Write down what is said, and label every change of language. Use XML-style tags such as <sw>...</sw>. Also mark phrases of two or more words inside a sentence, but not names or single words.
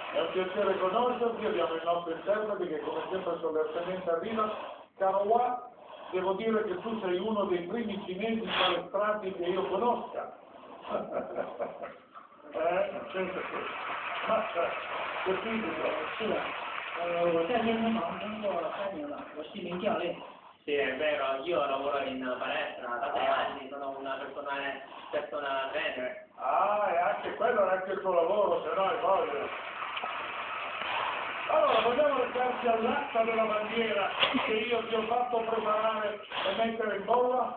<it>piacere conoscerti, abbiamo il nostro interprete che come sempre solennemente arriva. Caro Wa, devo dire che tu sei uno dei primi cinesi palestrati che io conosca. Senza che... Ma, che fisico.</it> <zh>是的，我在健身房工作3年了，我是一名教练。</zh> <it>Sì, è vero, io lavoro in palestra da 6 anni, sono una persona trainer. Ah, e anche quello è anche il tuo lavoro, se no è voglia. Allora, vogliamo recarci all'asta della bandiera che io ti ho fatto preparare e mettere in bolla?</it>